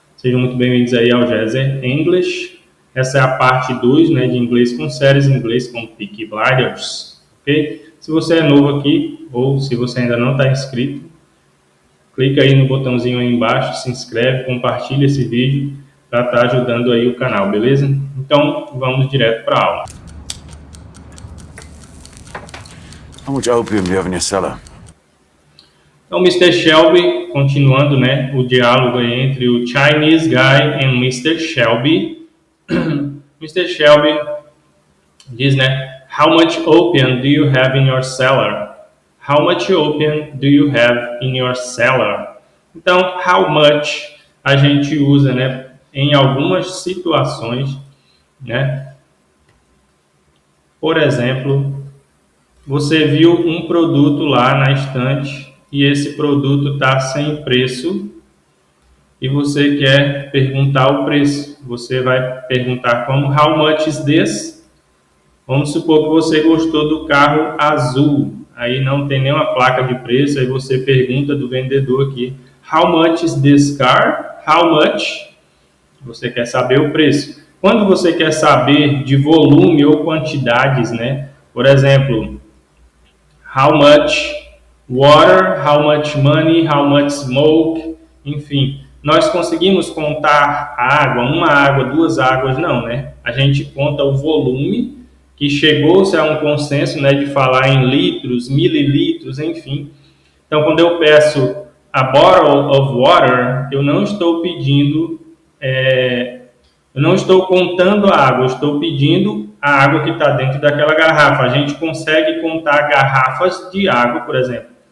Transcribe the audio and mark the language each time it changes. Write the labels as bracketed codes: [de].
[pt] Sejam muito bem-vindos aí ao Jazzer English. Essa é a parte 2, né, de inglês com séries em inglês com Peaky Blinders, ok? Se você é novo aqui ou se você ainda não está inscrito, clica aí no botãozinho aí embaixo, se inscreve, compartilha esse vídeo para estar ajudando aí o canal, beleza? Então, vamos direto para a aula. [en] How much opium do you have in your cellar? [pt] Então, Mr. Shelby, continuando, né, o diálogo aí entre o Chinese guy e Mr. Shelby. Mr. Shelby diz, né, [en] how much opium do you have in your cellar? How much opium do you have in your cellar? [pt] Então, how much a gente usa, né, em algumas situações, né? Por exemplo, você viu um produto lá na estante e esse produto está sem preço e você quer perguntar o preço. Você vai perguntar como, [en] how much is this? [pt] Vamos supor que você gostou do carro azul, aí não tem nenhuma placa de preço, aí você pergunta do vendedor aqui, [en] how much is this car? How much? [pt] Você quer saber o preço. Quando você quer saber de volume ou quantidades, né? Por exemplo, [en] how much water, how much money, how much smoke, [pt] enfim. Nós conseguimos contar a água, uma água, duas águas, não, né? A gente conta o volume, que chegou-se a um consenso, né, de falar em litros, mililitros, enfim. Então, quando eu peço [en] a bottle of water, [pt] eu não estou pedindo, eu não estou contando a água, eu estou pedindo a água que está dentro daquela garrafa. A gente consegue contar garrafas de água, por exemplo.